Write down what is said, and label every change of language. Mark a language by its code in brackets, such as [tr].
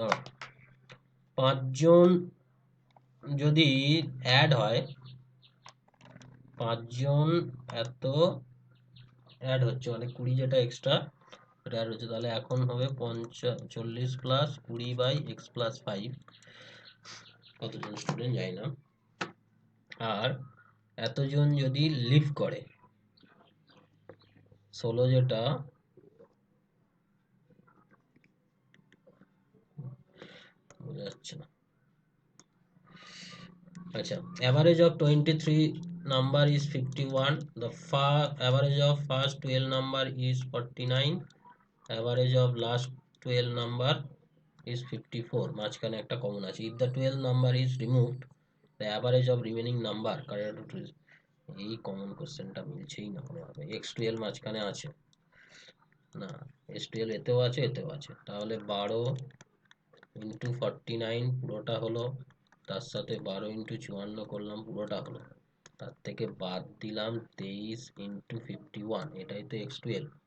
[bn] ধরো 5 জন যদি অ্যাড হয়, 5 জন এত অ্যাড হচ্ছে মানে 20 যেটা এক্সট্রা এটা অ্যাড হচ্ছে, তাহলে এখন হবে 40 প্লাস 20/x প্লাস 5, কতজন স্টুডেন্ট যায় না। আর এতজন যদি লিভ করে 16 যেটা বোঝা যাচ্ছে না। আচ্ছা, [en] average of 23 number is 51, the average of first 12 number is 49, average of last 12 number is 54, [bn] মাঝখানে একটা কমন আছে। [en] if the 12 number is removed, the average of remaining number correct to, [bn] এই কমন কোশ্চেনটা মিলছেই না কোনোভাবে। x12 মাঝখানে আছে না, s12 এতেও আছে এতেও আছে, তাহলে 12 ইন্টু 49 পুরোটা হলো, তার সাথে 12 ইন্টু 54 করলাম পুরোটা হলো, তার থেকে বাদ দিলাম 23 ইন্টু 51, এটাই তো x12।